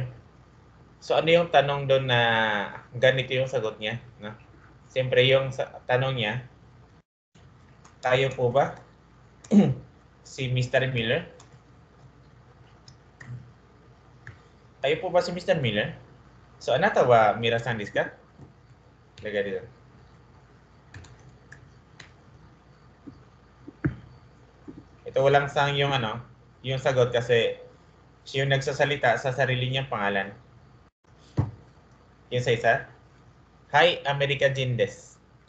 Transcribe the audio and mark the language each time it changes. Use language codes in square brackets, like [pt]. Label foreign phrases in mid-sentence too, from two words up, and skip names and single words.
[tl] So ano yung tanong doon na ganito yung sagot niya? Na? Siyempre yung tanong niya, tayo po ba si Mr. Miller? Tayo po ba si Mr. Miller? [ja] So あなたはミラさんですか? [tl] Lagay dito. Ito walang sang yung yung sagot kasi siya yung nagsasalita sa sarili niyang pangalan. Yung sa isa, [ja] はい、アメリカじんです.